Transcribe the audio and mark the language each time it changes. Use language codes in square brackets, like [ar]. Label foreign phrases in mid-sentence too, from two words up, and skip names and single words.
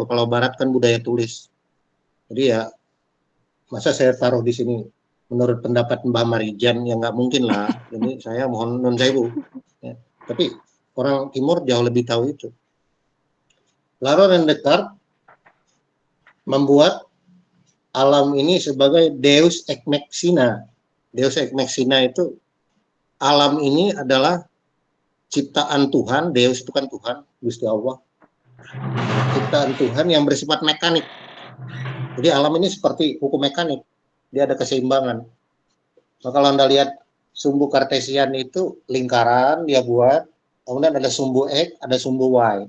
[id] Kalau Barat kan budaya tulis. Jadi ya masa saya taruh di sini menurut pendapat Mbah Marijan ya nggak mungkin lah. Ini saya mohon [jv] non sewu. [id] Ya. Tapi orang Timur jauh lebih tahu itu. Lalu Rene Descartes membuat alam ini sebagai [la] Deus ex machina. Deus ex machina [id] itu alam ini adalah ciptaan Tuhan. Deus itu kan Tuhan, Gusti Allah. Ciptaan Tuhan yang bersifat mekanik. Jadi alam ini seperti hukum mekanik. Dia ada keseimbangan. Maka kalau Anda lihat sumbu kartesian itu lingkaran dia buat, kemudian ada sumbu X, ada sumbu Y.